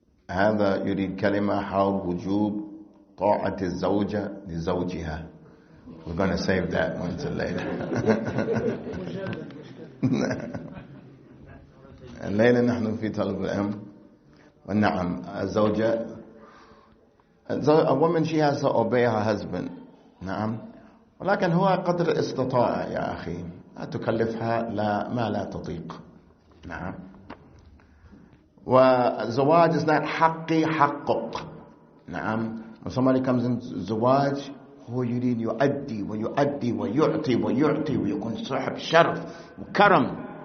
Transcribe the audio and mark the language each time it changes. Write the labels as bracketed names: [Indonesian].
[Arabic] هذا يريد كلمة حول وجوب طاعة الزوجة لزوجها. [English] We're going to save that one till later. [Arabic] الليلة نحن في طلب العلم. ونعم الزوجة, [English] a woman, she has to obey her husband. [Arabic] نعم. ولكن هو قدر الاستطاعة يا أخي. لا تكلفها ما لا تطيق. نعم. والزواج [English] is not [Arabic] حقي حقق. نعم. [English] When somebody comes in [Arabic] زواج, هو يريد يؤدي ويؤدي ويعطي ويكون صاحب شرف وكرم.